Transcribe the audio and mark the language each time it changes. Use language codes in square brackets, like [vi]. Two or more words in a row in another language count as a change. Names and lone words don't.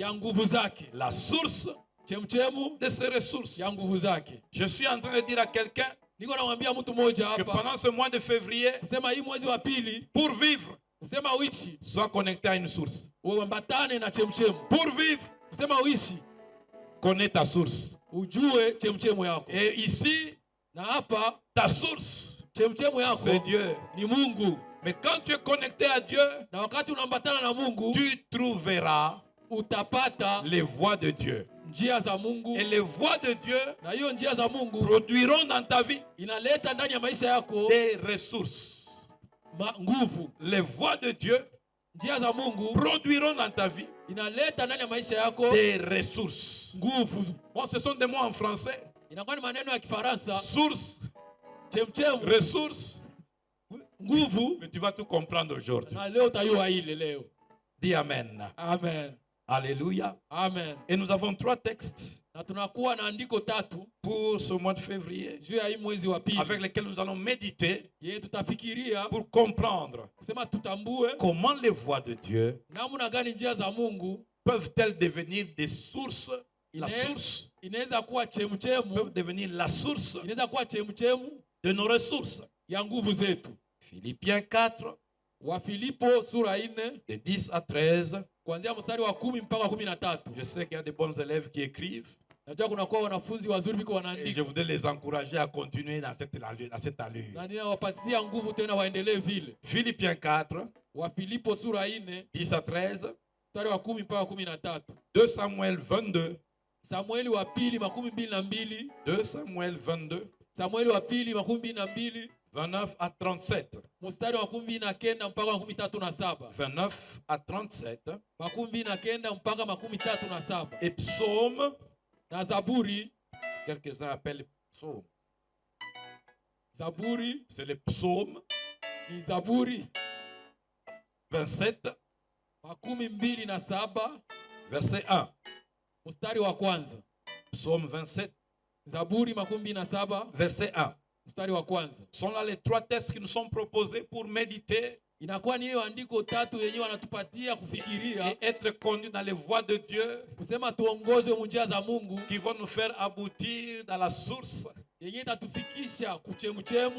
[fr] La source de ses ressources. Je suis en train de dire à quelqu'un que pendant ce mois de février, pour vivre, sois connecté à une source. Pour vivre, Connais ta source. [sw] Ujue chemchemu yako. [fr] Et ici, [sw] na hapa [fr] ta source, [sw] chemchemu yako [fr] c'est Dieu. [sw] Ni Mungu. [fr] Mais quand tu es connecté à Dieu, [sw] na wakati unaambatana na Mungu, [fr] tu trouveras [sw] utapata [fr] les voies de Dieu. [sw] Njia za Mungu. [fr] Et les voies de Dieu [sw] na hiyo njia za Mungu [fr] produiront dans ta vie [sw] inaleta ndani ya maisha yako [fr] des ressources. [sw] Nguvu. [fr] Les voies de Dieu [sw] njia za Mungu [fr] produiront dans ta vie [sw] inaleta ndani ya maisha yako [fr] des ressources. [sw] Nguvu. [fr] Bon, ce sont des mots en français. [sw] Inakuwa ni maneno ya Kifaransa. [fr] Source, [sw] chemchemu, [fr] ressources, [sw] nguvu. [fr] Mais tu vas tout comprendre aujourd'hui. [sw] Na leo utayua ile leo. [fr] Dis amen. Amen. Alléluia. Amen. Et nous avons 3 textes [sw] na tunakuwa na andiko 3 [fr] pour ce mois de février [sw] juu ya hii mwezi wa pili [fr] avec lesquels nous allons méditer [sw] tutafikiria [fr] pour comprendre [sw] kusema tutambue [fr] comment les voies de Dieu [sw] namna gani njia za Mungu [fr] peuvent-elles devenir des sources. La source [sw] inaweza kuwa chemchemu, [fr] peuvent devenir la source [sw] inaweza kuwa chemchemu [fr] de nos ressources. [sw] ya nguvu zetu. [fr] Philippiens 4 [sw] wa Filipo sura 4 [fr] de 10 à 13. [sw] kuanzia mstari wa 10 mpaka 13. [fr] Je sais qu'il y a de bons élèves qui écrivent. [sw] Najua kuna kwa wanafunzi wazuri biko [fr] Et [sw] wanaandika. [fr] je voudrais les encourager à continuer dans cette allure. [sw] Na ninawapatia nguvu tena waendelee vile. [fr] Philippiens 4 [sw] wa Filipo sura 4 [fr] 10 à 13. [sw] mstari wa 10 mpaka 13. [fr] 2 Samuel 22. [sw] Samueli wa pili 22. [fr] 2 Samuel 22. [sw] Samueli wa pili 22. [fr] 29 à 37. [sw] Mstari wa 19 mpaka 37. [fr] 29 à 37. [sw] 19 mpaka 37. [fr] Et psaume. [sw] Na Zaburi. [fr] Quelques-uns appellent psaume. [sw] Zaburi. [fr] C'est le psaume. [sw] Ni Zaburi. 27. 27. [fr] Verset 1. [sw] Mstari wa kwanza. [fr] Psaume 27. [sw] Zaburi 27. [fr] Verset 1. [sw] Mstari wa kwanza. [fr] Sont là les 3 textes qui nous sont proposés pour méditer. [sw] Inakuwa ni hiyo andiko 3 yenyewe wanatupatia kufikiria [fr] et être conduits dans les voies de Dieu, [sw] kusema tuongozwe njia za Mungu, [fr] qui vont nous faire aboutir dans la source [sw] yenyewe itatufikisha kuchemchemu,